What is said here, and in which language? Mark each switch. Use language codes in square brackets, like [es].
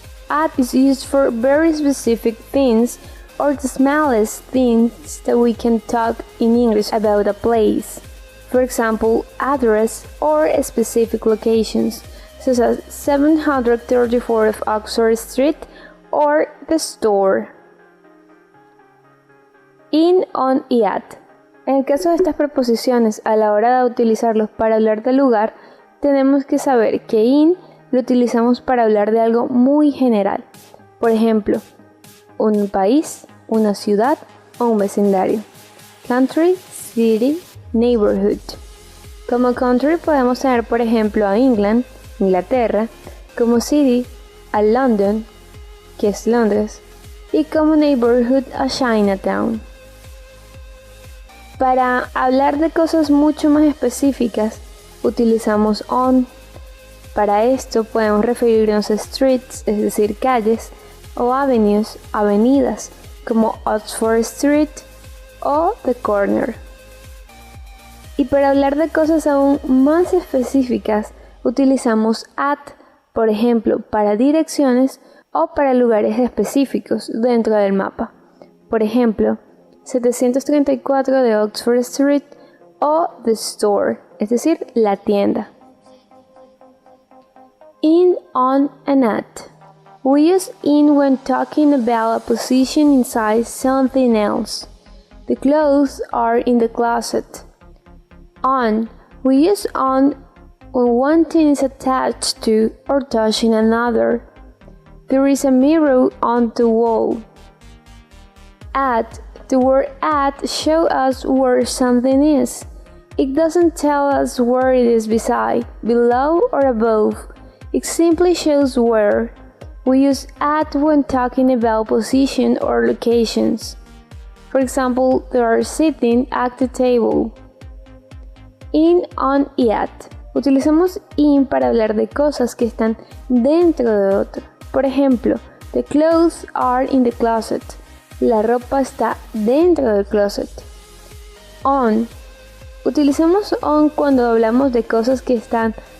[en] At is used for very specific things or the smallest things that we can talk in English about a place. For example, address or specific locations, such as 734 of Oxford Street or the store. [es] In, on y at. En el caso de estas preposiciones, a la hora de utilizarlos para hablar del lugar, tenemos que saber que in lo utilizamos para hablar de algo muy general. Por ejemplo, un país, una ciudad o un vecindario. [en] Country, city, neighborhood. [es] Como country podemos tener, por ejemplo, a England, Inglaterra, como city, a London, que es Londres, y como neighborhood a Chinatown. Para hablar de cosas mucho más específicas, utilizamos on. Para esto podemos referirnos a streets, es decir, calles, o avenues, avenidas, como Oxford Street o The Corner. Y para hablar de cosas aún más específicas, utilizamos at, por ejemplo, para direcciones o para lugares específicos dentro del mapa. Por ejemplo, 734 de Oxford Street o The Store, es decir, la tienda. [en] In, on, and at. We use in when talking about a position inside something else. The clothes are in the closet. On. We use on when one thing is attached to or touching another. There is a mirror on the wall. At. The word at shows us where something is. It doesn't tell us where it is beside, below, or above. It simply shows where. We use at when talking about position or locations. For example, they are sitting at the table. [es] In, on y at. Utilizamos in para hablar de cosas que están dentro de otra. Por ejemplo, [en] the clothes are in the closet. [es] La ropa está dentro del closet. On. Utilizamos on cuando hablamos de cosas que están